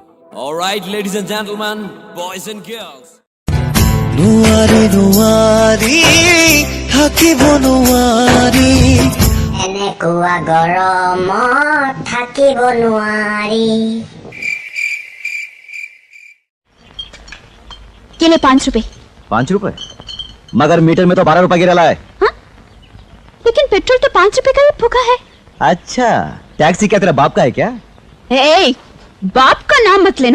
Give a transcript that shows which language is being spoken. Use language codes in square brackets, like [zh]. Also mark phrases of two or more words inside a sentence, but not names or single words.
[en] All right, ladies and gentlemen, boys and girls. [as] নোৱাৰি নোৱাৰি, থাকিব নোৱাৰি এনেকুৱা গৰমত থাকিব নোৱাৰি [hi] केले 5 रुपए 5 रुपए मगर मीटर में तो 12 रुपए गिरा है। हाँ? लेकिन पेट्रोल तो 5 रुपए का ही फूका है। अच्छा टैक्सी क्या तेरा बाप का है क्या? ए, बाप का नाम मत लेना।